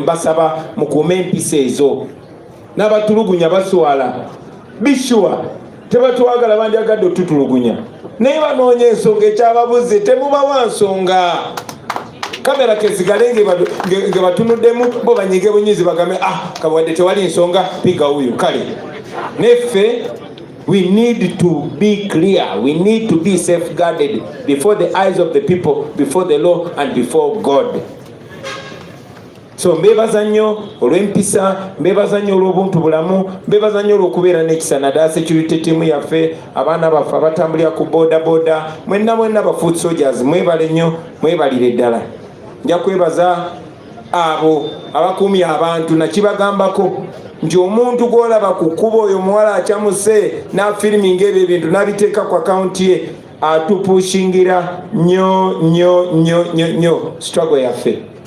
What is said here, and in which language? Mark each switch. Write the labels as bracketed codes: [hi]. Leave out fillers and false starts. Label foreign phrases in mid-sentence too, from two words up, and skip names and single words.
[lg] Mbasaba mukuume empisa ezo. N'abatulugunya baswala bishuwa, tebatwagala bandyagadde otutulugunya, naye banoonya ensonga ekyababuze, temubawa nsonga. Kamera kesigale nge batunuddemu bo banyige bunyizi bagambe kawadde tewali nsonga [sw] piga huyu [lg] kale. [en] Neffe we need to be clear, we need to be safeguarded before the eyes of the people, before the law and before God. [lg] So mbebaza nnyo olw'empisa, mbebaza nnyo olw'obuntu bulamu, mbebaza nnyo olw'okubeera n'ekisa naddala [en] security team [lg] yaffe, abaana baffe abatambulira ku boda, mwenna ba [en] foot soldiers, [lg] mwebale nnyo, mwebalire ddala. Nja kwebaza abo abakuumye abantu nakibagambako nti omuntu gw'olaba ku kkubo oyo muwala akyamuse n'afiriminga ebyo ebintu n'abiteeka ku akaunti ye atupushingira nnyo struggle yaffe.